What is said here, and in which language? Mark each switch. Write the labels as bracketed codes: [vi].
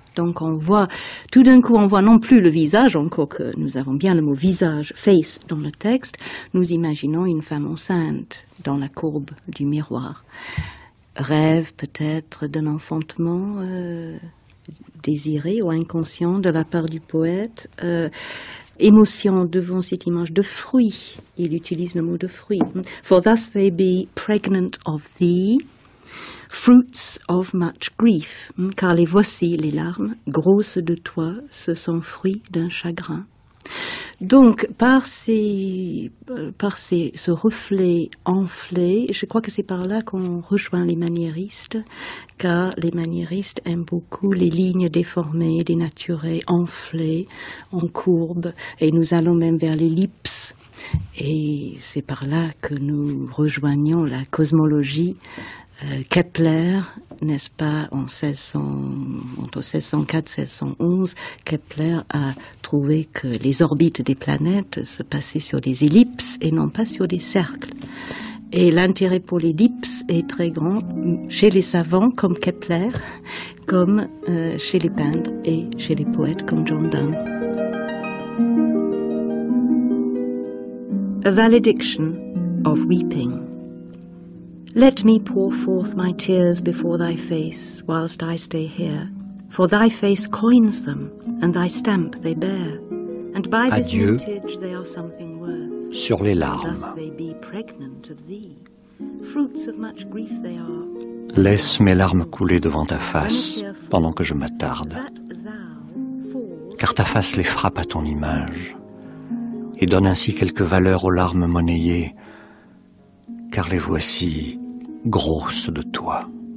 [fr] Donc on voit, tout d'un coup on voit non plus le visage, encore que nous avons bien le mot visage, face dans le texte, nous imaginons une femme enceinte dans la courbe du miroir. Rêve peut-être d'un enfantement désiré ou inconscient de la part du poète. Émotion devant cette image de fruit. Il utilise le mot de fruit. [en] For thus they be pregnant of thee, fruits of much grief. [fr] Car les voici, les larmes, grosses de toi, ce sont fruits d'un chagrin. Donc, par ce reflet enflé, je crois que c'est par là qu'on rejoint les maniéristes, car les maniéristes aiment beaucoup les lignes déformées, dénaturées, enflées, en courbe, et nous allons même vers l'ellipse. Et c'est par là que nous rejoignons la cosmologie. Kepler, n'est-ce pas, entre 1604 et 1611, Kepler a trouvé que les orbites des planètes se passaient sur des ellipses et non pas sur des cercles. Et l'intérêt pour l'ellipse est très grand chez les savants comme Kepler, comme chez les peintres et chez les poètes comme John Donne. [en] A Valediction of Weeping. Let me pour forth my tears before thy face, whilst I stay here. For thy face coins them, and thy stamp they bear. And by this [fr] Adieu [en] vintage they are something worth. [fr] sur les larmes. [en] Thus they be pregnant of thee. Fruits of much grief they are. [fr] Laisse mes larmes couler devant ta face pendant que je m'attarde. Car ta face les frappe à ton image et donne ainsi quelque valeur aux larmes monnayées, car les voici grosses de toi.